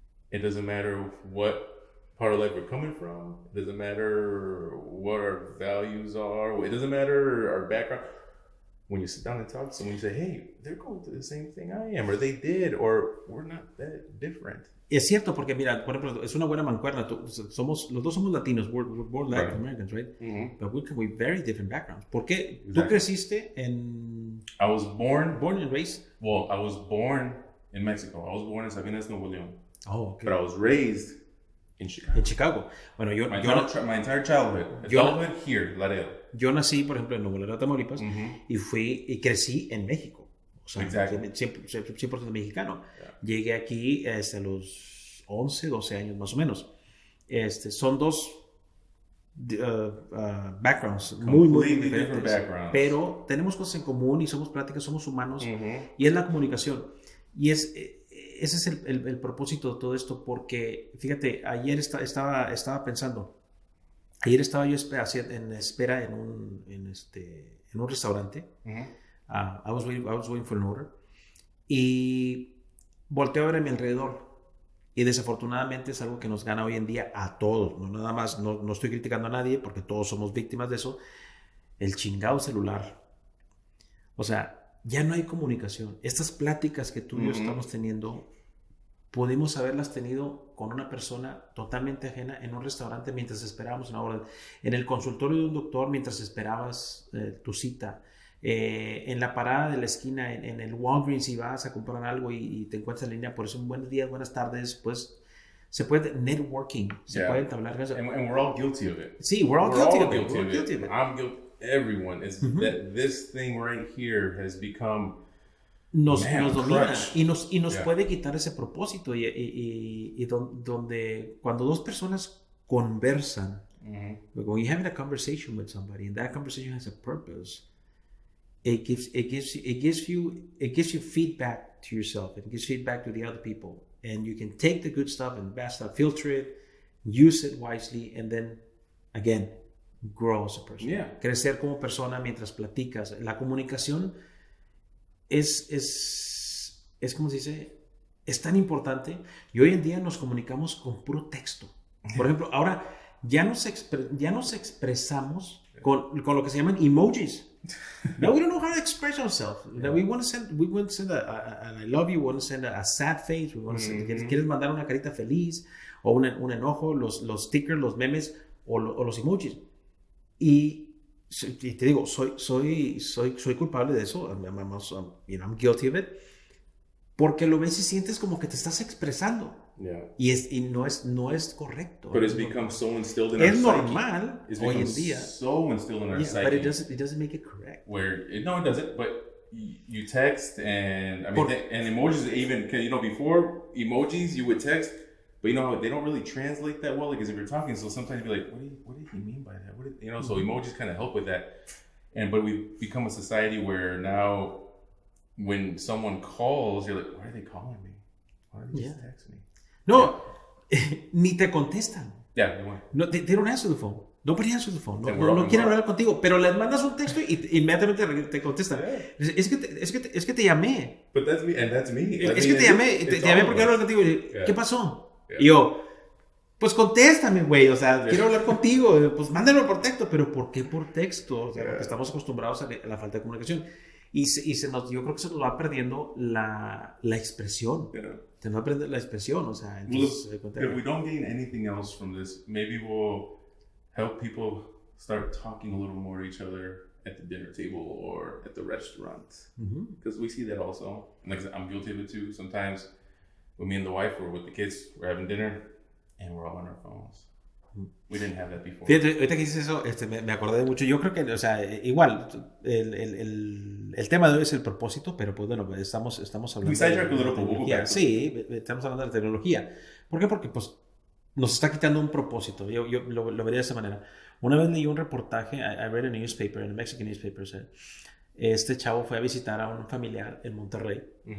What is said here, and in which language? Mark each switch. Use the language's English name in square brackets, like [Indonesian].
[English] It doesn't matter what part of life we're coming from. It doesn't matter what our values are. It doesn't matter our background. When you sit down and talk to someone, you say, hey, they're going through the same thing I am, or they did, or we're not that different. [Spanish] Es cierto, porque mira, por ejemplo, es una buena mancuerna. Los dos somos latinos, [English] we're both Latin Americans, right? But we come with very different backgrounds. [Spanish] ¿Por qué? [English] Exactly. [Spanish] ¿Tú creciste en...? [English] I was born and raised? Well, I was born in Mexico. I was born in Sabinas, Nuevo León. Oh, okay. But I was raised in Chicago. [Spanish] En Chicago. Bueno, [English] my entire childhood. Adulthood here, Laredo. [Spanish] Yo nací, por ejemplo, en Nuevo Laredo, Tamaulipas, y crecí en México. O sea, 100% mexicano. Yeah. Llegué aquí a los 11, 12 años más o menos. Son dos backgrounds muy diferentes. Pero tenemos cosas en común y somos pláticas, somos humanos. Y es la comunicación. Y ese es el propósito de todo esto, porque, fíjate, ayer estaba pensando. Ayer estaba yo en espera en un restaurante. [English] I was waiting for an order. [Spanish] Y volteo a ver a mi alrededor. Y desafortunadamente es algo que nos gana hoy en día a todos. No nada más, no estoy criticando a nadie, porque todos somos víctimas de eso. El chingado celular. O sea, ya no hay comunicación. Estas pláticas que tú y yo estamos teniendo, pudimos haberlas tenido con una persona totalmente ajena en un restaurante mientras esperábamos una orden, en el consultorio de un doctor mientras esperabas tu cita, en la parada de la esquina, en el Walgreens, si vas a comprar algo y te encuentras en línea. Por eso, buenos días, buenas tardes, pues se puede networking, se puede entablar. [English] And we're all guilty of it. Sí, we're all guilty of it. I'm guilty. Everyone is that this thing right here has become [Spanish] nos domina y nos puede quitar ese propósito y donde cuando dos personas conversan, [English] when you're having a conversation with somebody and that conversation has a purpose, it gives you feedback to yourself, it gives feedback to the other people, and you can take the good stuff and bad stuff, filter it, use it wisely, and then again grow as a person. [Spanish] Crecer como persona mientras platicas. La comunicación es como se dice, es tan importante, y hoy en día nos comunicamos con puro texto. Por ejemplo, ahora ya nos expresamos con lo que se llaman emojis. [English] Now we don't know how to express ourselves. We want to send a I love you, we want to send a sad face, we want to send, [Spanish] quieres mandar una carita feliz o un enojo, los stickers, los memes o los emojis. Y te digo, soy culpable de eso. [English] I'm guilty of it. [Spanish] Porque lo ves y sientes como que te estás expresando. Y no es correcto. [English] But it's become so instilled in our psyche. [Spanish] Es normal hoy en día. [English] So instilled in our psyche. But it doesn't make it correct. No, it doesn't. But you text, and and emojis even, before emojis you would text, but they don't really translate that well, because if you're talking, so sometimes you're like, what did he mean by that? So emojis kind of help with that. but we've become a society where now when someone calls, you're like, why are they calling me? Why are they just texting me? [Spanish] No, ni te contestan. [English] Yeah, they want. No, they don't answer the phone. Nobody answers the phone. [Spanish] No quieren hablar contigo, pero les mandas un texto y inmediatamente te contestan. Yeah. Es que te llamé. [English] But that's me, and that's me. [Spanish] Es que te llamé porque hablo contigo. ¿Qué pasó? Yeah. Y yo, pues contéstame, güey. O sea, quiero hablar contigo. Pues mándalo por texto. Pero ¿por qué por texto? O sea, porque estamos acostumbrados a la falta de comunicación. Y yo creo que se nos va perdiendo la expresión. Yeah. Se nos va perdiendo la expresión. O sea, entonces, [English] if we don't gain anything else from this, maybe we'll help people start talking a little more to each other at the dinner table or at the restaurant. Because we see that also. And like I'm guilty of it too. Sometimes when me and the wife were with the kids, we're having dinner and we're all on our phones. We didn't have that before. [Spanish] Fíjate, ahorita que dices eso, me acordé de mucho. Yo creo que, o sea, igual, el tema de hoy es el propósito, pero pues bueno, estamos hablando de tecnología. Sí, estamos hablando de la tecnología. ¿Por qué? Porque pues nos está quitando un propósito. Yo lo vería de esa manera. Una vez leí un reportaje, [English] I read a newspaper, a Mexican newspaper, [Spanish] este chavo fue a visitar a un familiar en Monterrey.